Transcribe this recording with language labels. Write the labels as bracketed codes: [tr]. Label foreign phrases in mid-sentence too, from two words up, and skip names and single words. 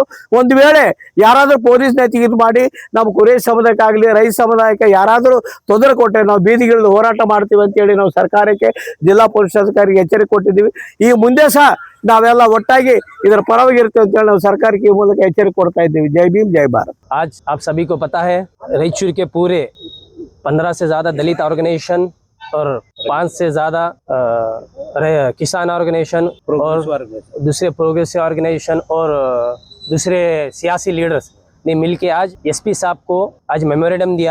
[kn] ಒಂದು ವೇಳೆ ಯಾರಾದರೂ ಪೊಲೀಸ್ ನೈತಿಕತೆ ಮಾಡಿ ನಮ್ಮ ಕುರೇಶ್ ಸಮುದಾಯಕ್ಕಾಗಲಿ ರೈತ ಸಮುದಾಯಕ್ಕೆ ಯಾರಾದರೂ ತೊಂದರೆ ಕೊಟ್ಟರೆ ನಾವು ಬೀದಿಗಳಲ್ಲಿ ಹೋರಾಟ ಮಾಡ್ತೀವಿ ಅಂತೇಳಿ ನಾವು ಸರ್ಕಾರಕ್ಕೆ, ಜಿಲ್ಲಾ ಪೊಲೀಸ್ ಅಧಿಕಾರಿಗೆ ಎಚ್ಚರಿಕೆ ಕೊಟ್ಟಿದ್ದೀವಿ. ಈ ಮುಂದೆ ಸಹ ನಾವೆಲ್ಲ ಒಟ್ಟಾಗಿ ಇದರ ಪರವಾಗಿರ್ತೇವೆ ಅಂತ ಹೇಳಿ ನಾವು ಸರ್ಕಾರಕ್ಕೆ ಈ ಮೂಲಕ ಎಚ್ಚರಿಕೆ ಕೊಡ್ತಾ ಇದ್ದೀವಿ. ಜೈ ಭೀಮ್, ಜೈ ಭಾರತ್. [hi] आज आप सभी को पता है, रायचूर के पूरे 15 से ज़्यादा दलित ऑर्गेनाइजेशन और 5 से ज़्यादा किसान ऑर्गेनाइजेशन और दूसरे [en] progressive organization [hi] और दूसरे सियासी लीडर्स ने मिलके आज एसपी साहब को आज मेमोरेंडम दिया।